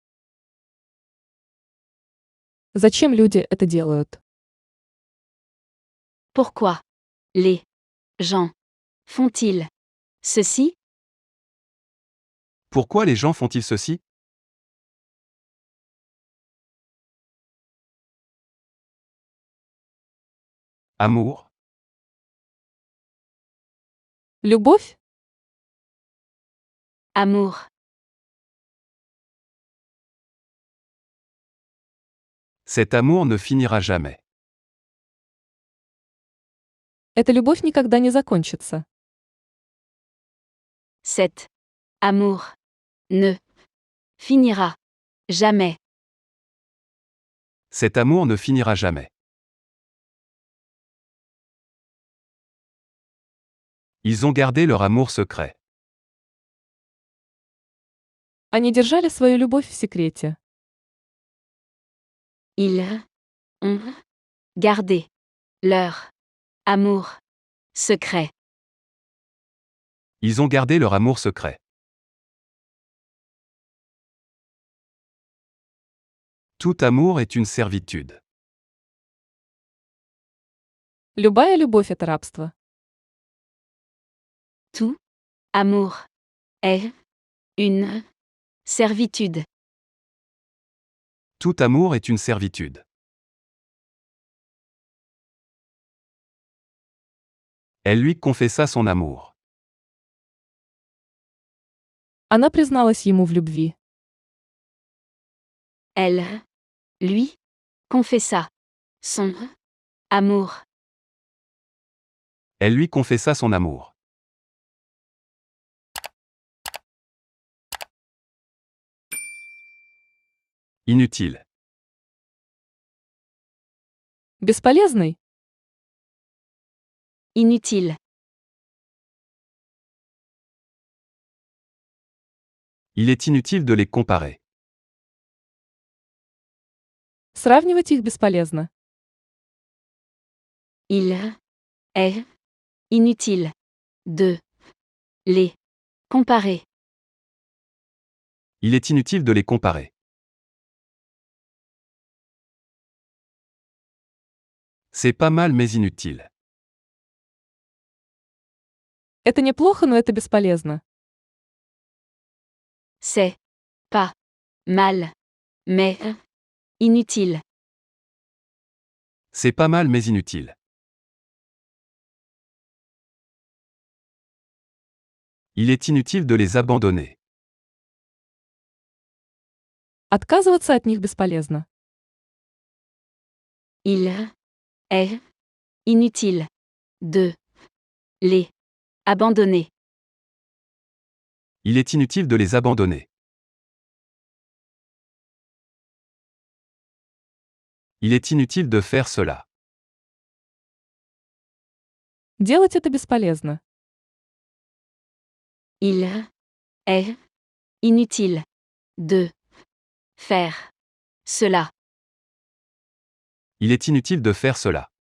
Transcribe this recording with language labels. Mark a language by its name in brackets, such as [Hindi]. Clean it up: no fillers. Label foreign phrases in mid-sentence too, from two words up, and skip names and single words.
[Russian] Зачем люди это делают? [French] Pourquoi les gens font-ils ceci? Pourquoi les gens font-ils ceci? Amour? [Russian] Любовь? [French] Amour. Cet amour ne finira jamais. [Russian] Эта любовь никогда не закончится. [French] Cet amour ne finira jamais. Cet amour ne finira jamais. Ils ont gardé leur amour secret. [Russian] Они держали свою любовь в секрете. [French] Ils ont gardé leur amour secret. Ils ont gardé leur amour secret. Tout amour est une servitude. [Russian] Любая любовь — это рабство. [French] Tout amour est une Servitude. Tout amour est une servitude. Elle lui confessa son amour. [Russian] Она призналась ему в любви. [French] Elle, lui, confessa son amour. Elle lui confessa son amour. Inutile. [Russian] Бесполезный? [French] Inutile. Il est inutile de les comparer. [Russian] Сравнивать их бесполезно. [French] Il est inutile de les comparer. Il est inutile de les comparer. C'est pas mal mais inutile. [Russian] Это неплохо, но это бесполезно. [French] C'est pas mal, mais inutile. C'est pas mal mais inutile. Il est inutile de les abandonner. [Russian] Отказываться от них бесполезно. [French] Il est inutile de les abandonner. Il est inutile de les abandonner. Il est inutile de faire cela. [Russian] Делать это бесполезно. [French] Il est inutile de faire cela. Il est inutile de faire cela.